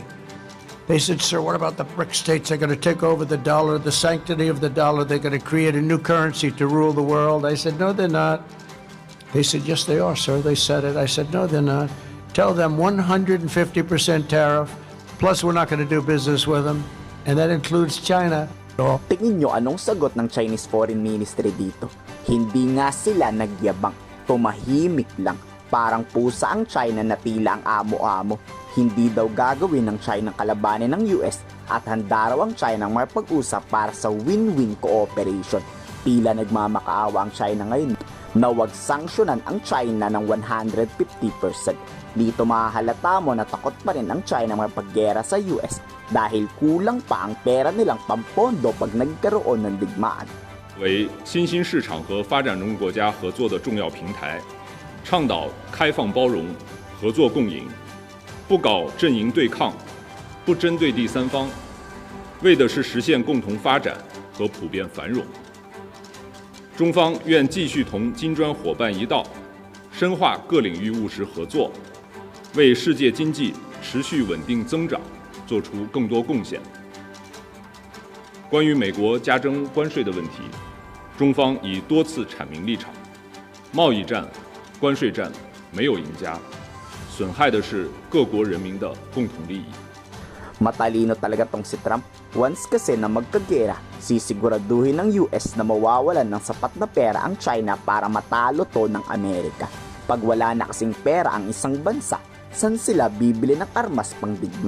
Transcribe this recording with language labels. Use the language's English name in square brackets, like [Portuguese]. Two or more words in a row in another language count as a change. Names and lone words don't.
[English] They said, sir, what about the BRIC states? They're going to take over the dollar, the sanctity of the dollar. They're going to create a new currency to rule the world. I said, no, they're not. They said, yes, they are, sir. They said it. I said, no, they're not. Tell them 150% tariff, plus we're not going to do business with them. And that includes China. [Filipino] Tingin nyo anong sagot ng Chinese Foreign Ministry dito? Hindi nga sila nagyabang, tumahimik lang. Parang pusa ang China na tila ang amo-amo. Hindi daw gagawin ng China kalabanin ng US at handa raw ang China makipag-usap para sa [English] win-win cooperation. [Filipino] Tila nagmamakaawa ang China ngayon na wag sanksyonan ang China ng 150%. Dito mahahalata mo na takot pa rin ang China makipaggera sa US dahil kulang pa ang pera nilang pampondo pag nagkaroon ng digmaan. [Chinese] 为新兴市场和发展中国家合作的重要平台，倡导开放包容、合作共赢，不搞阵营对抗，不针对第三方，为的是实现共同发展和普遍繁荣。中方愿继续同金砖伙伴一道，深化各领域务实合作，为世界经济持续稳定增长做出更多贡献。关于美国加征关税的问题，中方已多次阐明立场：贸易战、关税战没有赢家，损害的是各国人民的共同利益。 [Filipino] Matalino talaga tong si Trump. Once kasi na magkagera, sisiguraduhin ng US na mawawalan ng sapat na pera ang China para matalo to ng Amerika. Pag wala na kasing pera ang isang bansa, saan sila bibili ng armas pang digma?